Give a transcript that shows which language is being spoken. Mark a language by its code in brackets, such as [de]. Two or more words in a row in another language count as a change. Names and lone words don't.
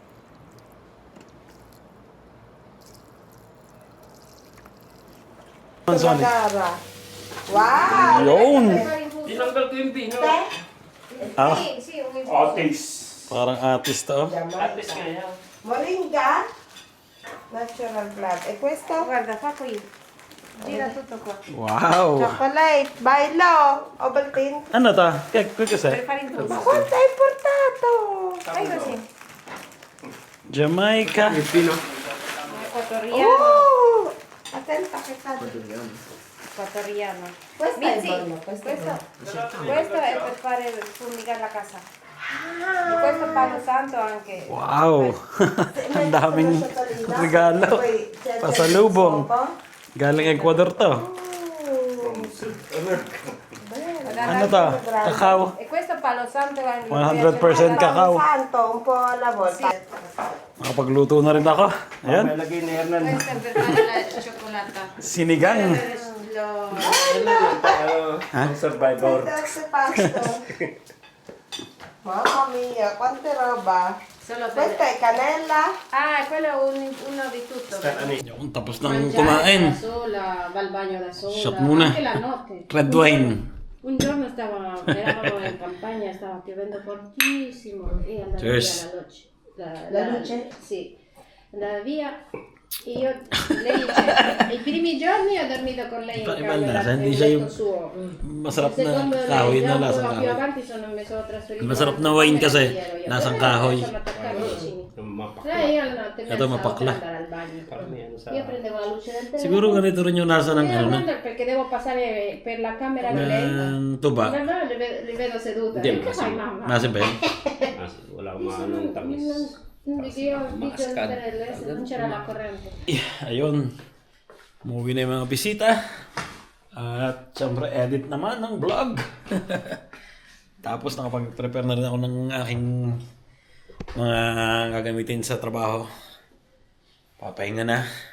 [tl] Sagara. Wow! Yun! Tinanggal ko yung pino. Ah, Otis. parang artist to. Oh. Atis nga yan. [en] Moringa. Natural blood. [it] E questo? Guarda, fa qui. Gira tutto qua. Wow! [en] Chocolate. Bailo. Ovaltine. [tl] Ano to? Kaya kasi? [it] Per fare in Ma toast. quanto hai portato? Fai così. Jamaica. Pino. Equatoriano. Attenta che cade. Equatoriano. Questo è Mizzi, buono, questo è questo è per fare fumigare la casa. E questo palo santo anche. [tl] Wow! Ang daming regalo. Pasalubong. Galing Ecuador to. Ano to? Kakao. [it] E questo palo santo anche. 100% cacao. Santo, un po' alla volta. [tl] Nakapagluto na rin ako. Ayan. May lagay ni Hernan. [it] Questo è per fare la cioccolata. [tl] Sinigang. Survivor. [it] Grazie pasto. Mamma mia, quante roba. Solo per... Questa è cannella. Ah, quello è uno di tutto. [tl] Yung tapos nang [it] Mangiare [tl] kumain. [it] da sola, va al bagno da sola. [tl] Shot muna. [it] Anche la notte. [en] Red wine. [it] Un giorno eravamo in campagna, stava piovendo fortissimo e andava Cheers. via la luce. La luce? Sì, andava via e io, lei dice, i primi giorni ho dormito con lei in [tl] Iba [it] camera, [tl] lasa, hindi [it] nel [tl] siya [it] letto [tl] yung [it] suo. [tl] masarap [it] Il secondo [tl] na kahoy na [it] giorno [tl] lasang [it] più [tl] kahoy. [it] avanti mi sono trasferito. [tl] Masarap na [it] nella [tl] wine [it] camera [tl] kasi, [it] che ero io. [tl] lasang [it] Però [tl] kahoy. [it] sono attaccati vicini. [tl] Mapakla. [it] Lei io la notte [tl] Ito, [it] mezza [tl] mapakla. [it] per andare al bagno. [tl] Parang yan sa... [it] Io prendevo la luce del telefono. [tl] Siguro ganito rin yung nasa ng ano na. [it] Perché devo passare per la camera di lei. [tl] Ng tuba. [it] No, li vedo sedute. [tl] Hindi, [it] Che fai mamma? [tl] Nasa ba yun? Wala akong maanong tamis. [it] Io dico non c'era la corrente. [tl] Ayun. Umuwi na yung mga bisita. At syempre edit naman ng vlog. Tapos nakapag-prepare na rin ako ng aking mga gagamitin sa trabaho. Papahinga na.